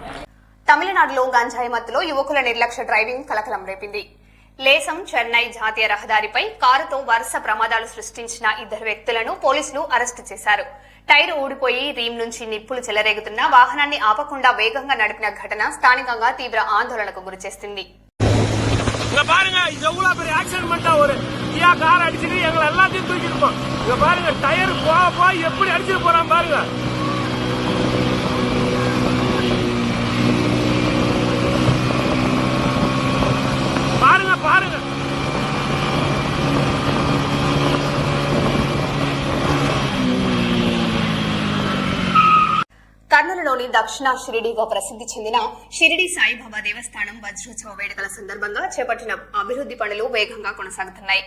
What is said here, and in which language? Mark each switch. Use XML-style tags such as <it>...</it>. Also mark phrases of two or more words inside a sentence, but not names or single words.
<te>తమిళనాడులో గంజాయి మత్తులో యువకుల నిర్లక్ష్య డ్రైవింగ్ కలకలం రేపింది. లేసం చెన్నై జాతీయ రహదారిపై కారుతో వరుస ప్రమాదాలు సృష్టించిన 2 వ్యక్తులను పోలీసులు అరెస్టు చేశారు. టైరు ఊడిపోయి రీమ్ నుంచి నిప్పులు చెలరేగుతున్న వాహనాన్ని ఆపకుండా వేగంగా నడిపిన ఘటన స్థానికంగా తీవ్ర ఆందోళనకు గురిచేస్తుంది.</te> <ta>இங்க பாருங்க, இது எவ்வளவு பெரிய ஆக்சிடென்ட் பண்ணிட்டா ஒரு கியா கார் அடிச்சுட்டு எங்களை எல்லாத்தையும் தூக்கிருப்போம். இங்க பாருங்க, டயர் போக எப்படி அடிச்சுட்டு போறான் பாருங்க. பாருங்க பாருங்க.</ta> <te>కర్నూలులోని దక్షిణ షిరిడీగా ప్రసిద్ధి చెందిన షిరిడి సాయిబాబా దేవస్థానం వజ్రోత్సవ వేడుకల సందర్భంగా చేపట్టిన అభివృద్ది పనులు వేగంగా కొనసాగుతున్నాయి.</te>